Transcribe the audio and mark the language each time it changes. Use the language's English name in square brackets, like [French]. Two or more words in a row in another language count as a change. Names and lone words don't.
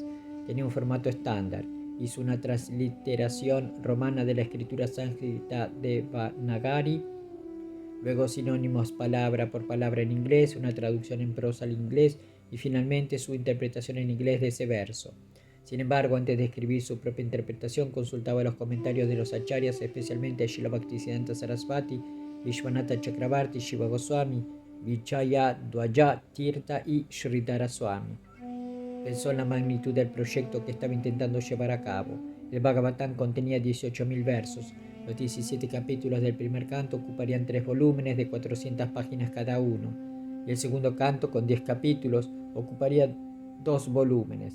[Spanish] Tenía un formato estándar. Hizo una transliteración romana de la escritura sánscrita de Devanagari, luego sinónimos palabra por palabra en inglés, una traducción en prosa al inglés y finalmente su interpretación en inglés de ese verso. Sin embargo, antes de escribir su propia interpretación, consultaba los comentarios de los acharyas, especialmente a Srila Bhaktisiddhanta Sarasvati, Vishwanatha Chakravarti, Shiva Goswami, Vichaya Dwaja Tirtha y Sridhara Swami. Pensó en la magnitud del proyecto que estaba intentando llevar a cabo. El Bhagavatam contenía 18.000 versos. Los 17 capítulos del primer canto ocuparían 3 volúmenes de 400 páginas cada uno, y el segundo canto, con 10 capítulos, ocuparía 2 volúmenes.